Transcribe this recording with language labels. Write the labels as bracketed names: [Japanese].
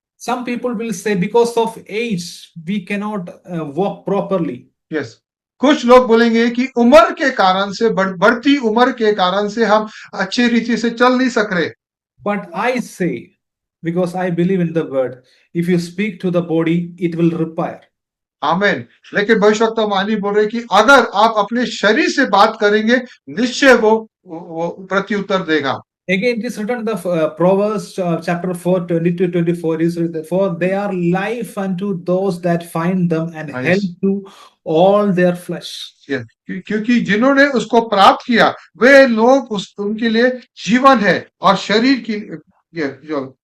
[English] Some people will say because of age we cannot walk properly. [Hindi] Yes, कुछ लोग बोलेंगे कि उम्र के कारण से, बढ़ती उम्र के कारण से हम अच्छी रीति से चल नहीं सक रहे। [English] But I say, because I believe in the word, if you speak to the body, it will repair. [Hindi] आमेन। लेकिन भविष्यवाणी बोल रहे कि अगर आप अपने शरीर से बात करेंगे, निश्चय वो प्रत्युत्तर देगा। [English] Again, it is written in the Proverbs chapter 4, 22-24 is written, for they are life unto those that find them and health to all their flesh. [Hindi] क्योंकि जिन्होंने उसको प्राप्त किया वे लोग उनके लिए जीवन है और शरीर की जो